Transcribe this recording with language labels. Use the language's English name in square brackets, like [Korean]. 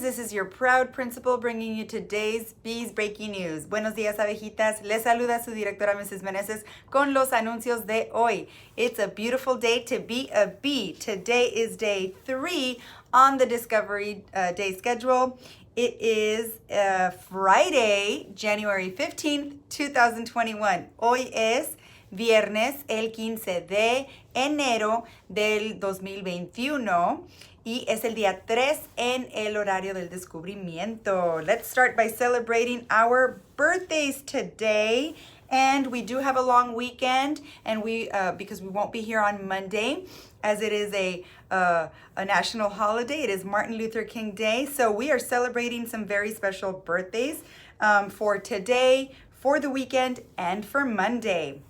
[English] This is your proud principal bringing you today's Bees Breaking News. [Spanish] Buenos días, abejitas. Les saluda su directora, Mrs. Meneses, con los anuncios de hoy. [English] It's a beautiful day to be a bee. Today is day 3 on the Discovery Day schedule. It is Friday, January 15th, 2021. [Spanish] Hoy es viernes, el 15 de enero del 2021. Y es el día 3 en el horario del descubrimiento. [English] Let's start by celebrating our birthdays today. And we do have a long weekend, and because we won't be here on Monday, as it is a national holiday. It is Martin Luther King Day. So we are celebrating some very special birthdays for today, for the weekend, and for Monday.